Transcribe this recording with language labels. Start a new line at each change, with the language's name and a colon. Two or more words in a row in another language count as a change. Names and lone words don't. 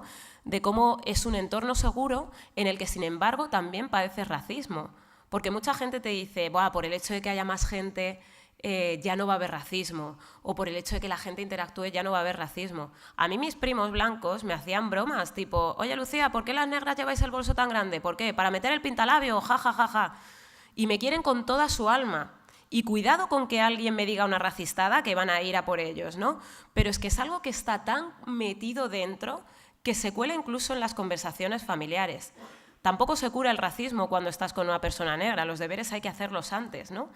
Spanish: De cómo es un entorno seguro en el que, sin embargo, también padeces racismo. Porque mucha gente te dice, buah, por el hecho de que haya más gente ya no va a haber racismo, o por el hecho de que la gente interactúe ya no va a haber racismo. A mí mis primos blancos me hacían bromas, tipo, oye Lucía, ¿por qué las negras lleváis el bolso tan grande? ¿Por qué? ¿Para meter el pintalabio? Ja, ja, ja, ja. Y me quieren con toda su alma. Y cuidado con que alguien me diga una racistada que van a ir a por ellos, ¿no? Pero es que es algo que está tan metido dentro que se cuela incluso en las conversaciones familiares. Tampoco se cura el racismo cuando estás con una persona negra, los deberes hay que hacerlos antes, ¿no?